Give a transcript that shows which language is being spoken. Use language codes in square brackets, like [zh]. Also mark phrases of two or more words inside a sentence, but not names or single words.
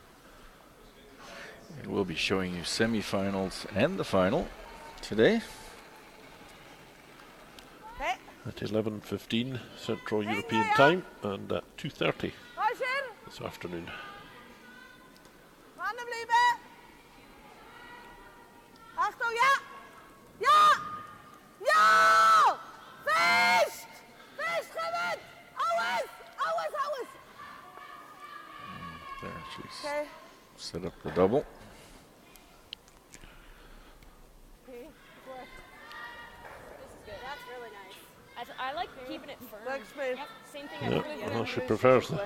[en] And we'll be showing you semi-finals and the final today. At 11:15 Central European Time and at 2:30 this afternoon. [nl] Mannen blijven. [de] ja! Ja! Ja! Fest! Fest, kommen! Alles! Alles, alles! [en] There, she's Okay. set up the double. [de] Okay, gut. [en] This is good. That's really nice. I like keeping it firm. Looks me. Yep. Same thing. Yeah, I really well, good she prefers the